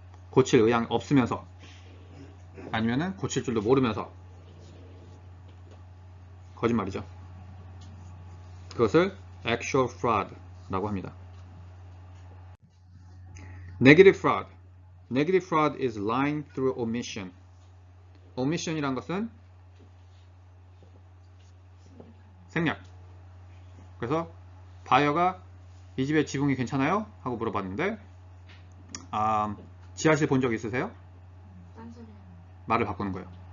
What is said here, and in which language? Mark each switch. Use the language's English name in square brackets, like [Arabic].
[Korean] 고칠 의향 없으면서 아니면은 고칠 줄도 모르면서 거짓말이죠. 그것을 actual fraud 라고 합니다. [English] Negative fraud. Negative fraud is lying through omission. [Korean] omission이란 것은 생략. 그래서 바이어가 이 집에 지붕이 괜찮아요? 하고 물어봤는데 지하실 본 적 있으세요? 말을 바꾸는 거예요.